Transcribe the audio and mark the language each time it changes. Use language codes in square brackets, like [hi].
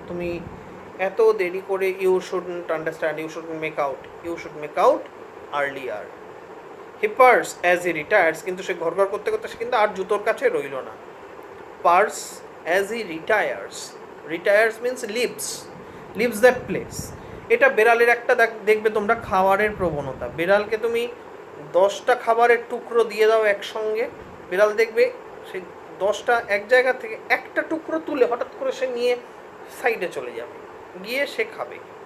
[bn] তুমি এত দেরি করে [en] you shouldn't understand, you should make out earlier. He purrs as he retires, [bn] কিন্তু সে ঘর করতে করতে সে কিন্তু আর জুতোর কাছে রইল না। [en] Purrs as he retires means leaves that place. [bn] এটা বেড়ালের একটা দেখবে তোমরা খাবারের প্রবণতা। বেড়ালকে তুমি 10টা খাবারের টুকরো দিয়ে দাও একসঙ্গে, বিড়াল দেখবে সেই 10টা এক জায়গা থেকে একটা টুকরো তুলে হঠাৎ করে সে নিয়ে সাইডে চলে যাবে, গিয়ে সে খাবে।